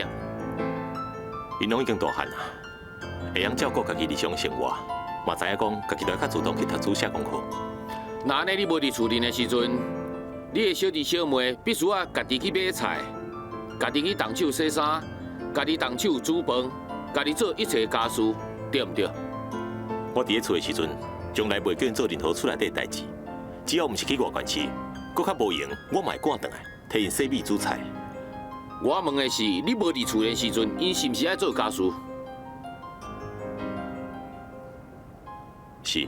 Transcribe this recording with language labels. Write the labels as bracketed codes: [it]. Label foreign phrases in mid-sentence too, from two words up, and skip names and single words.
[nan] 因拢已经大汉啦，会晓照顾家己日常生活，嘛知影讲家己要较主动去读书写功课。那安尼你无伫厝里的时阵，你的小弟小妹必须要家己去买菜，家己去动手洗衫，家己动手煮饭，家己做一切家事，对唔对？我伫咧厝的时阵，从来袂叫因做任何厝内底的代志，只要毋是去外县市，搁较无闲，我嘛会赶转来替因洗米煮菜。我问的是，你无伫厝的时阵，因是毋是爱做家事？是。